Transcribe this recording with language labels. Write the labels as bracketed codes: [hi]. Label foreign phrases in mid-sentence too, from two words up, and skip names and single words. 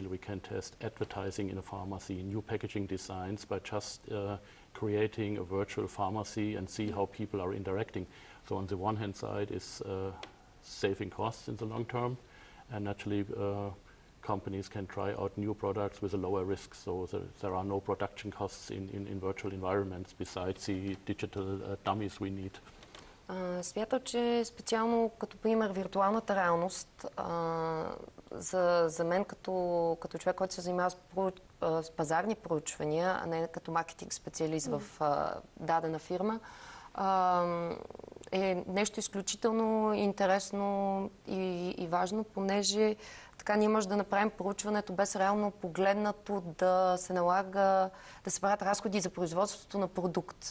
[en] We can test advertising in a pharmacy, new packaging designs by just creating a virtual pharmacy and see how people are interacting. So on the one hand side is saving costs in the long term, and naturally companies can try out new products with a lower risk, so there are no production costs in virtual environments besides the digital dummies we need. [bg] Смятам, че специално като пример виртуалната реалност за мен като човек, който се занимава с пазарни проучвания, а не като маркетинг специалист в дадена фирма, е нещо изключително интересно и важно, понеже така ние може да направим проучването без реално погледнато да се налага да се правят разходи за производството на продукт.